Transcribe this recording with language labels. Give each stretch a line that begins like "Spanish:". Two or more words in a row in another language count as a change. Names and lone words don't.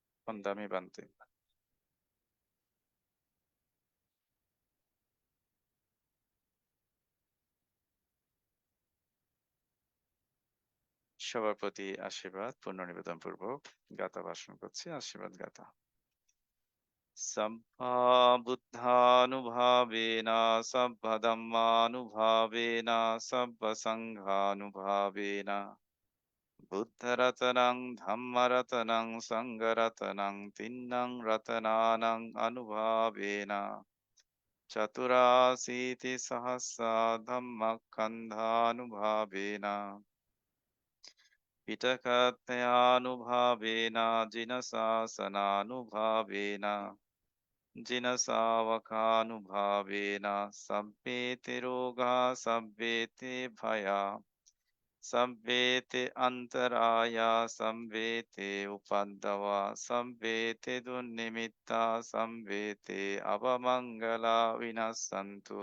Pali: Fondami Bante.
Bangla: সবার প্রতি আশীর্বাদ পূর্ণ নিবেদন পূর্বক গাথা ভাষণ করছি। আশীর্বাদ গাথা।
Pali: সব্বা বুদ্ধানুভাবেন সব্বা ধম্মানুভাবেন সব্বা সংঘানুভাবেন বুদ্ধরতনং ধম্মরতনং সংঘরতনং তিন্নং রতনানং অনুভাবেন চতুরাশীতি সহস্রা ধম্মস্কন্ধানুভাবেন পিটকতয়ানুভাবেন জিনশাসনানুভাবেন जिनसावकानुभावेन सभ्येते रोगा सभ्येते भया सभ्येते अन्तराया सभ्येते उपद्रवा सभ्येते दुर्निमित्ता सभ्येते अवमङ्गला विनश्यन्तु